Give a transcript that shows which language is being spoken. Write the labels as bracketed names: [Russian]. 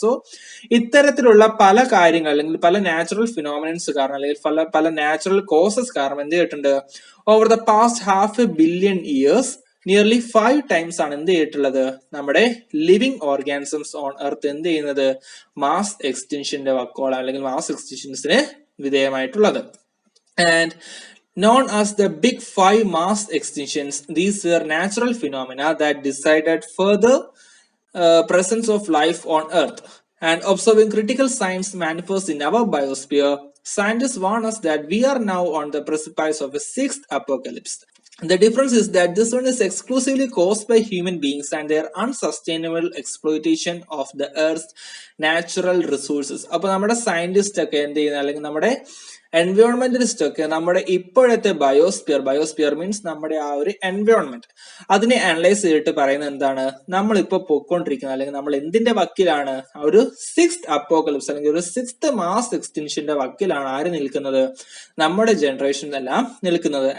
[Malayalam] So ഇത്തരത്തിലുള്ള പല കാര്യങ്ങൾ അല്ലെങ്കിൽ പല നാച്ചുറൽ ഫിനോമിനൻസ് കാരണം അല്ലെങ്കിൽ പല നാച്ചുറൽ കോസസ് കാരണം എന്ത് ചെയ്തിട്ടുണ്ട്, [English] over the past half a billion years [Malayalam] nearly 5 times ആണ് എന്ത് ചെയ്തിട്ടുള്ളത്, നമ്മുടെ ലിവിംഗ് ഓർഗാനിസംസ് ഓൺ എർത്ത് എന്ത് ചെയ്യുന്നത്, മാസ് എക്സ്റ്റൻഷന്റെ വക്കോളം അല്ലെങ്കിൽ mass എക്സ്റ്റൻഷൻസിന് വിധേയമായിട്ടുള്ളത്. [English] And known as the Big Five mass extinctions, these were natural phenomena that decided further presence of life on Earth. And observing critical signs manifest in our biosphere, scientists warn us that we are now on the precipice of a sixth apocalypse. The difference is that this one is exclusively caused by human beings and their unsustainable exploitation of the Earth's natural resources. [Malayalam] അപ്പോൾ നമ്മുടെ scientist ഒക്കെ എന്ത് ചെയ്യുന്ന, അല്ലെങ്കിൽ നമ്മുടെ environmentalist ഒക്കെ നമ്മുടെ ഇപ്പോഴത്തെ ബയോസ്പിയർ മീൻസ് നമ്മുടെ ആ ഒരു എൻവയോൺമെന്റ് അതിനെ അനലൈസ് ചെയ്തിട്ട് പറയുന്നത് എന്താണ്, നമ്മളിപ്പോ പൊയ്ക്കൊണ്ടിരിക്കുന്നത് അല്ലെങ്കിൽ നമ്മൾ എന്തിന്റെ വക്കിലാണ്, ഒരു സിക്സ്ത് അപ്പോക്കലിപ്സ് അല്ലെങ്കിൽ ഒരു സിക്സ്ത് മാസ് എക്സ്റ്റൻഷന്റെ വക്കിലാണ് ആര് നിൽക്കുന്നത്, നമ്മുടെ ജനറേഷൻ എല്ലാം നിൽക്കുന്നത്.